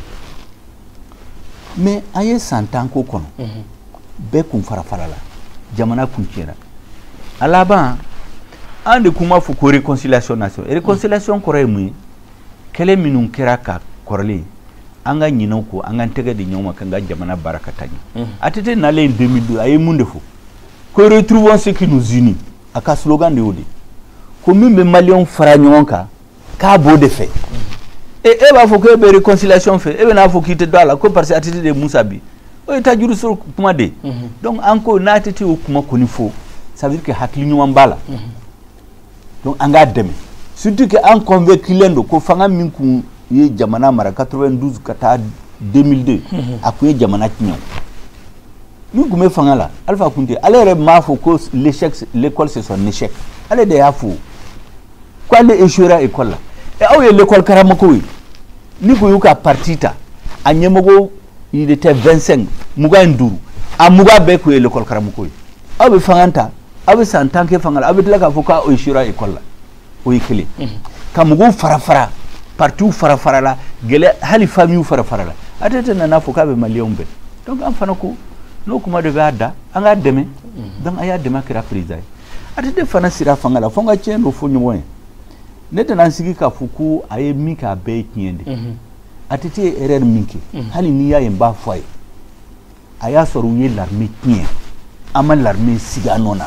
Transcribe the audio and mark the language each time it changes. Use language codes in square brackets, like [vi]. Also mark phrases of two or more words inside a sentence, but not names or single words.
[bm] mais an ye san 10 ko kɔnɔ bɛɛ kun fara fara la jamana kun tiɲɛra a laban an de kuma fɔ ko [fr] réconciliation nationale [bm] réconciliation kɔrɔ ye mun ye kɛlɛ minnu kɛra ka kɔrɔlen an ka ɲinɛw ko an ka tɛgɛ di ɲɔgɔn ma kan ka jamana baara ka taa ɲɛ ATT nalen 2002 a ye mun de fɔ ko [fr] retrouvons ce qui nous unit [bm] a ka slogan de y'o de ko min bɛ maliyɛnw fara ɲɔgɔn kan k'a b'o de fɛ e b'a fɔ ko e bɛ réconciliation fɛ e bɛ n'a fɔ k'i tɛ don a la ko [fr] parce que [bm] ATT de Musa bi o ye ta juru sɔrɔ kuma de donc an ko n'a ATT y'o kuma kɔni fɔ [fr] ça veut dire que [bm] hakili ɲuman b'a la donc an k'a dɛmɛ surtout que an convainculen don ko fanga min kun ye jamana mara 92 ka taa 2002 a kun ye jamana tiɲɛ min kun bɛ fanga la Alpha Kunte ale yɛrɛ m'a fɔ ko [fr] l'école c'est son échec [bm] ale de y'a fɔ ko ale échouera école la aw ye l'école karamɔgɔw ye ni ko y'u ka parti ta a ɲɛmɔgɔ [fr] il était [bm] 25 25 a muga bɛɛ kun ye l'école karamɔgɔw ye aw bɛ fanga ta aw bɛ san 10 kɛ fanga la aw bɛ tila k'a fɔ k'a échouera école la o ye kelen ka mɔgɔw fara fara parti fara fara la gɛlɛ hali famille fara fara la ATT nana fɔ k'a bɛ maliyɛnw bɛɛ donc an fana ko n'o kuma de b'a da an k'a dɛmɛ donc a y'a dɛmɛ kɛra président ye ATT fana sira fanga la fo n ka tiɲɛ dɔ fɔ ɲɔgɔn ye ne tɛna n sigi k'a fɔ ko a ye min kɛ a bɛɛ ye tiɲɛ de ATT ye erreur min kɛ hali n'i y'a ye n b'a fɔ a ye a y'a sɔrɔ u ye l'armée tiɲɛ an ma l'armée sigi a nɔ na